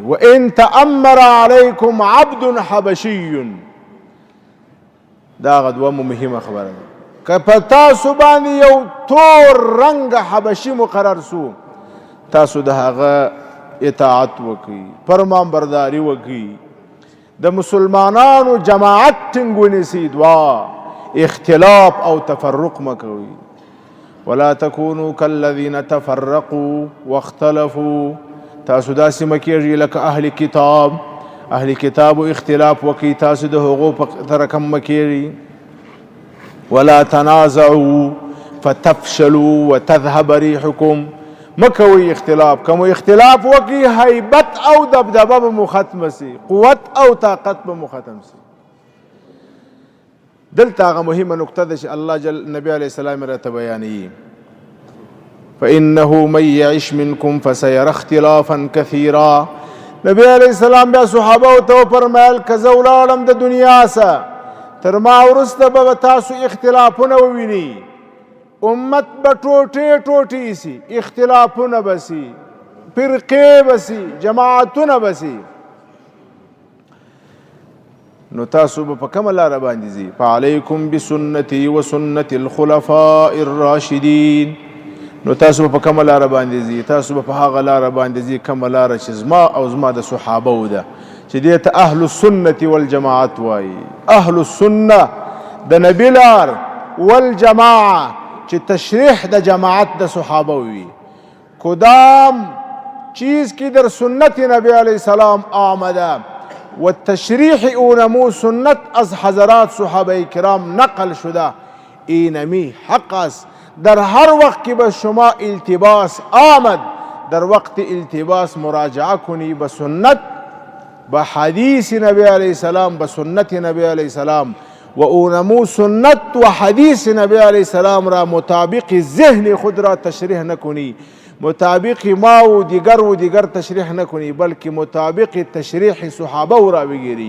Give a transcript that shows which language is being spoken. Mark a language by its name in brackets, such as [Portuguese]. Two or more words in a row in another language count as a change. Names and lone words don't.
[Arabic] وان تأمر علیکم عبد حبشي، [Pashto] دا غدوه مهمه خبره ده، که په تاسو باندې یو تور رنګ حبشي مقرر سو، تاسو د هغه اطاعت وکړئ، فرمان برداري وکړئ، د مسلمانانو جماعت ټینګ ونیسئ، دعا اختلاف او تفرق مه کوئ. [Arabic] ولا تكونوا كالذين تفرقوا واختلفوا، [Pashto] تاسو داسې مه کېږئ لکه اهل کتاب، اهل کتابو اختلاف وکړي، تاسو د هغو په طرقه مه کېږئ. [Arabic] ولا تنازعوا فتفشلوا وتذهب ريحكم، [Pashto] مه کوئ اختلاف، که مو اختلاف وکړي هیبت او دبدبه به مو ختمه سي، قوت او طاقت به مو ختم سي. دلته هغه مهمه نکته ده چې الله نبی علیه السلام راته بیانوي، [Arabic] فإنه من يعش منكم فسيرى اختلافا كثيرا. [Pashto] نبی علیه السلام بیا صحابه ته وفرمیل که زه ولاړم د دنیا څخه، تر ما وروسته به تاسو اختلافونه ووینئ، امت به ټوټې ټوټې سي، اختلافونه به سي، فرقې به سي، جماعتونه به سي. نو تاسو به په کومه لاره باندې ځئ؟ [Arabic] فعلیکم بسنتي وسنة الخلفاء الراشدین. [Pashto] نو تاسو به په کومه لاره باندې ځئ؟ تاسو به په هغه لاره باندې ځئ کومه لاره چې زما او زما د صحابه ده، چې دې ته [Arabic] اهل السنة والجماعت [Pashto] وایي. اهل السنه د نبی لار، والجماعه چې تشریح د جماعت د صحابه وي. [Persian] کدام چیز کی در سنت نبی علیه السلام آمده و تشریح اونمو سنت از حضرات صحابه کرام نقل شده، اینمی حق است. در هر وقت که به شما التباس آمد، در وقت التباس مراجعه کنی به سنت، به حدیث نبی علیه السلام، به سنت نبی علیه السلام، و اونمو سنت و حدیث نبی علیه السلام را مطابق ذهن خود را تشریح نکنی، مطابق ما و دیگر تشریح نکنی، بلکه مطابق تشریح صحابه را بگیری.